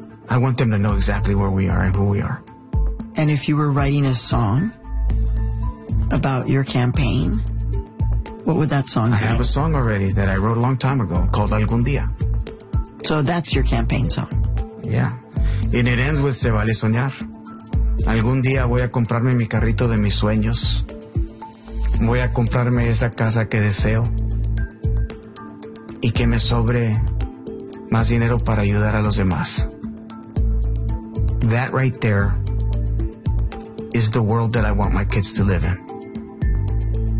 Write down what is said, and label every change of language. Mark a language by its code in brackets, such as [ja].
[en] I want them to know exactly where we are and who we are. And if you were writing a song about your campaign, what would that song be? I have a song already that I wrote a long time ago called Algún Día. So that's your campaign song? Yeah. And it ends with Se Vale Soñar. [es] Algún día voy a comprarme mi carrito de mis sueños. Voy a comprarme esa casa que deseo. Y que me sobre más dinero para ayudar a los demás. [en] That right there is the world that I want my kids to live in. I want my kids to buy their house of the dreams, their car of the dreams,